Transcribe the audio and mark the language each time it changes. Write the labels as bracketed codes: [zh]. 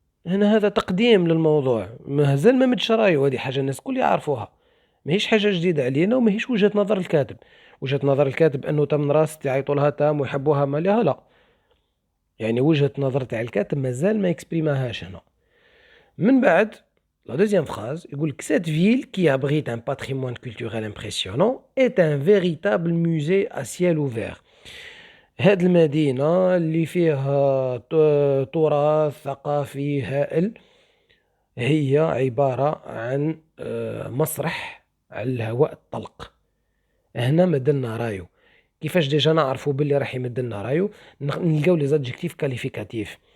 [ar] هنا هذا تقديم للموضوع، مازال ما مدش رايو، هذه حاجة الناس الكل يعرفوها، ماهيش حاجة جديدة علينا وماهيش وجهة نظر الكاتب. وجهة نظر الكاتب انه تمن راست يعيطولها تام ويحبوها مالها، لا. يعني وجهة نظر تاع الكاتب مازال ما يكسبريماهاش هنا. من بعد [fr] la deuxième phrase [ar] يقول لك [fr] cette ville qui abrite un patrimoine culturel impressionnant est un véritable musée à ciel ouvert. [ar] هاد المدينة اللي فيها تراث ثقافي هائل هي عبارة عن مسرح على الهواء الطلق. هنا مدلنا رايو. كيفاش ديجا نعرفوا باللي راح يمدلنا رايو؟ نلقاو لي زادجيكتيف كاليفيكاتيف.